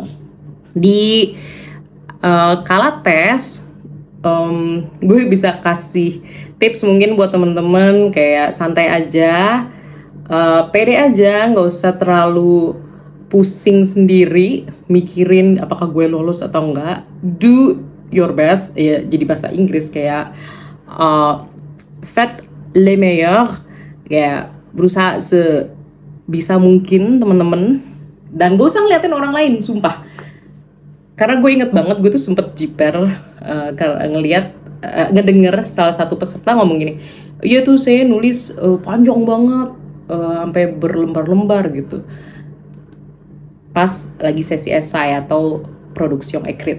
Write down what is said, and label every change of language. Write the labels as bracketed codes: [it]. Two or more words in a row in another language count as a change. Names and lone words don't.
[id] Di kala tes, gue bisa kasih tips mungkin buat temen-temen, kayak santai aja, pede aja, nggak usah terlalu pusing sendiri mikirin apakah gue lolos atau enggak. [en] Do your best, [id] ya, jadi bahasa Inggris kayak [fr] faites le meilleur, [id] ya berusaha sebisa mungkin temen-temen, dan gak usah ngeliatin orang lain, sumpah. Karena gue inget banget, gue tuh sempet jiper ngedenger salah satu peserta ngomong gini, iya tuh saya nulis panjang banget, sampai berlembar-lembar gitu pas lagi sesi esai atau produksi ekrit.